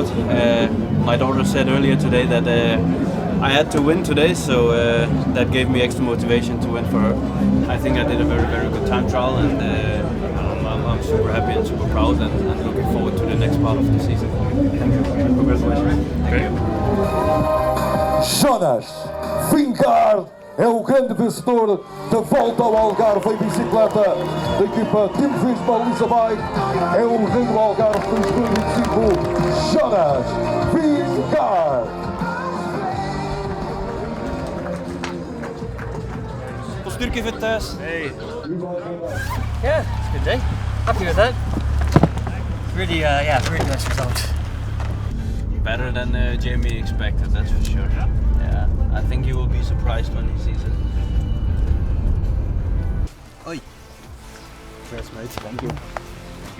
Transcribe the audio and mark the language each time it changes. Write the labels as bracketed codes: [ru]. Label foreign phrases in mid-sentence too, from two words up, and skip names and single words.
[en] My daughter said earlier today that I had to win today, so that gave me extra motivation to win for her. I think I did a very, very good time trial, and I'm super happy and super proud and looking forward to the next part of the season. Thank you. Congratulations. Thank you. [pt] Jonas Vingegaard é o grande vencedor da Volta ao Algarve em bicicleta da equipa Jumbo-Visma Lease é o rei do Algarve 2025, Jonas Vingegaard. [nl] Postuurtje fit thuis? [en] Hey. Yeah, it's a good day. Happy with that. Really, really nice result. Better than Jamie expected, that's for sure. Yeah, I think he will be surprised when he sees it. Oi. Cheers, mate. Thank you. Thank you.